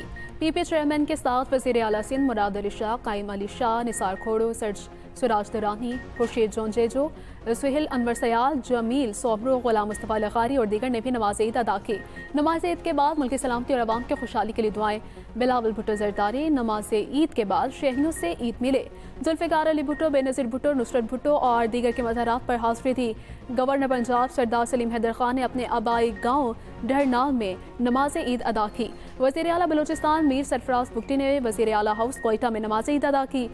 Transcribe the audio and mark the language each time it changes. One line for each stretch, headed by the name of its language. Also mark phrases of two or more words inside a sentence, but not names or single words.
Urdu: پی پی چیئرمین کے ساتھ وزیر اعلیٰ سندھ مراد علی شاہ، قائم علی شاہ، نثار کھوڑو، سراج درانی، خورشید جونیجو، سہیل انور سیال، جمیل سومرو، غلام مصطفیٰ لغاری اور دیگر نے بھی نماز عید ادا کی. نماز عید کے بعد ملک کی سلامتی اور عوام کی خوشحالی کے لیے دعائیں. بلاول بھٹو زرداری نماز عید کے بعد شہریوں سے عید ملے. ذوالفقار علی بھٹو، بینظیر بھٹو، نصرت بھٹو اور دیگر کے مزارات پر حاضری تھی. گورنر پنجاب سردار سلیم حیدر خان نے اپنے آبائی گاؤں ڈھرنال میں نماز عید ادا کی. وزیر اعلیٰ بلوچستان میر سرفراز بگٹی نے وزیر اعلیٰ ہاؤس کوئٹہ میں نماز عید ادا کی.